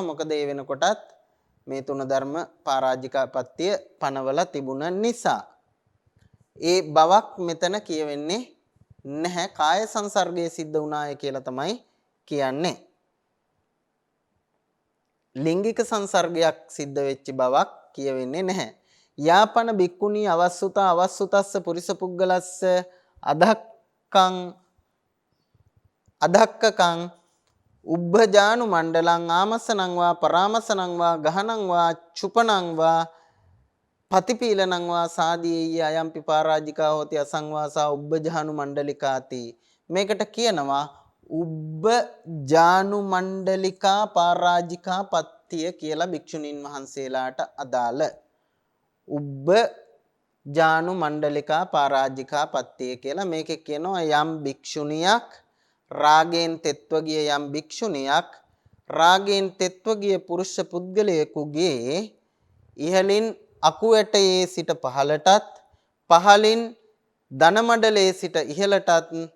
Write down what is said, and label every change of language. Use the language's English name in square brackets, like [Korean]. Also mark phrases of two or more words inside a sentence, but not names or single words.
[Sinhala] මොකද ඒ වෙනකොටත් මේ තුන ධර්ම පරාජිකාපත්තිය පනවලා තිබුණ නිසා ඒ බවක් මෙතන කියවෙන්නේ නැහැ. කාය සංසර්ගයේ සිද්ධ වුණාය කියලා තමයි කියන්නේ. ලිංගික සංසර්ගයක් සිද්ධ වෙච්ච බවක් කියවෙන්නේ නැහැ. [Pali] යාපන බික්කුණී අවස්සුතා අවස්සුතස්ස පුරිස පුද්ගලස්ස අධක්කකං උබ්බජානු මණ්ඩලං ආමසනං වා පරාමසනං වා ගහනං වා චුපනං වා පතිපීලනං වා සාදීය අයම්පි පරාජිකා හෝති අසංවාසා උබ්බජානු මණ්ඩලිකාති. [Sinhala] මේකට කියනවා උබ්බජානු මණ්ඩලිකා පරාජිකා පත්තිය කියලා භික්ෂුණීන් වහන්සේලාට අදාළ උබ්බජානු මණ්ඩලිකා පරාජිකා පත්තිය කියලා. මේකේ කියනවා යම් භික්ෂුණියක් රාගයෙන් තෙත්ව ගිය යම් භික්ෂුණියක් රාගයෙන් තෙත්ව ගිය පුරුෂ පුද්ගලයෙකුගේ ඉහලින් අකුවැටයේ සිට පහළටත් පහලින් ධනමඩලයේ සිට ඉහළටත්